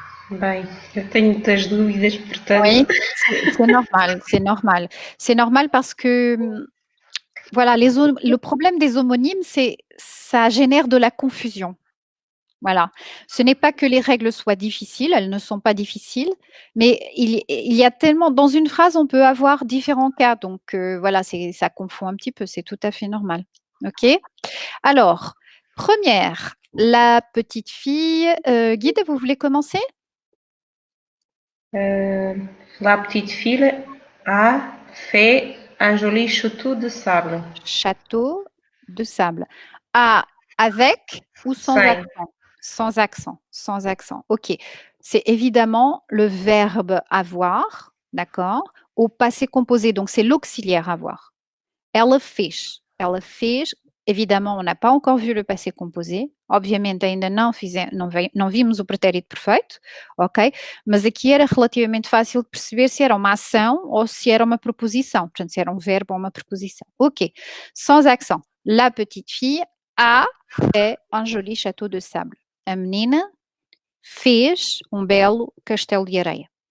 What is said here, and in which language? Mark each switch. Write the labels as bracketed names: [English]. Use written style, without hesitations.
[Portuguese] Bem, eu tenho muitas dúvidas, portanto. [French] Oui, c'est normal, c'est normal. C'est normal parce que, voilà, le problème des homonymes, c'est ça génère de la confusion. Voilà. Ce n'est pas que les règles soient difficiles, elles ne sont pas difficiles, mais il y a tellement dans une phrase, on peut avoir différents cas, donc voilà, ça confond un petit peu, c'est tout à fait normal. OK? Alors, première, la petite fille, Guide, vous voulez commencer? La petite fille a fait un joli château de sable. Château de sable. A avec ou sans [Portuguese] Sem. [French] accent? Sans accent, sans accent. OK. C'est évidemment le verbe avoir, d'accord, au passé composé. Donc, c'est l'auxiliaire avoir. [Portuguese] Ela fez. Ela fez. [French] Évidemment, on n'a pas encore vu le passé composé. [Portuguese] Obviamente, ainda não vimos o pretérito perfeito, ok? Mas aqui era relativamente fácil de perceber se era uma ação ou se era uma preposição. Portanto, se era um verbo ou uma preposição. [French] Ok. Sans accent. La petite fille a fait un joli château de sable. [Portuguese] A menina fez um belo castelo de areia.